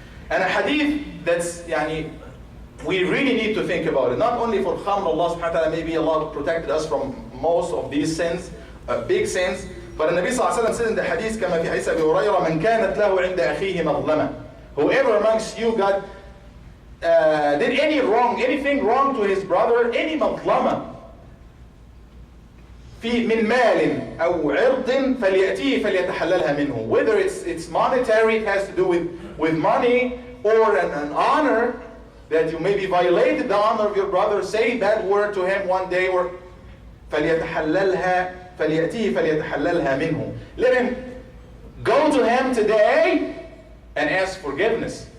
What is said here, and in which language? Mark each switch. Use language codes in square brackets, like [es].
[en] And a hadith that's, we really need to think about it. Not only for khamr, Allah subhanahu wa ta'ala, maybe Allah protected us from most of these sins, big sins. But the Nabi sallallahu alayhi wa sallam said in the hadith, [ar] كما في حديث أبي هريرة, من كانت له عند أخيه مظلمة. [en] Whoever amongst you got did anything wrong to his brother, any [ar] مظلمة من مال أو عرض فليأتيه فليتحللها منه. [en] Whether it's monetary, it has to do with money, or an honor that you maybe violated the honor of your brother, say bad word to him one day, or [ar] فليتحللها فليأتيه فليتحللها منه. [en] Let him go to him today and ask forgiveness.